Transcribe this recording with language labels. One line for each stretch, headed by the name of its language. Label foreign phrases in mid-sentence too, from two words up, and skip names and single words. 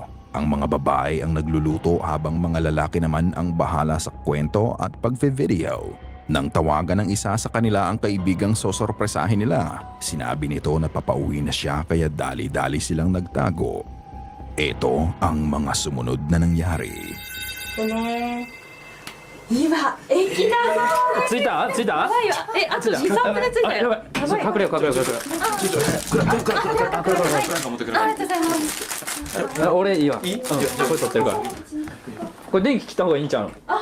Filipino: Ang mga babae ang nagluluto habang mga lalaki naman ang bahala sa kwento at pagve-video. Nang tawagan ng isa sa kanila ang kaibigang sosorpresahin nila, sinabi nito na papauwi na siya kaya dali-dali silang nagtago. Ito ang mga sumunod na nangyari.
Japanese: 今駅だ着いた着いたやばいわあと2、3分で着いたよやばい隠れよう隠れよう隠れようありがとうございます俺いいわいい、これ取ってるからこれ電気切った方がいいんちゃうの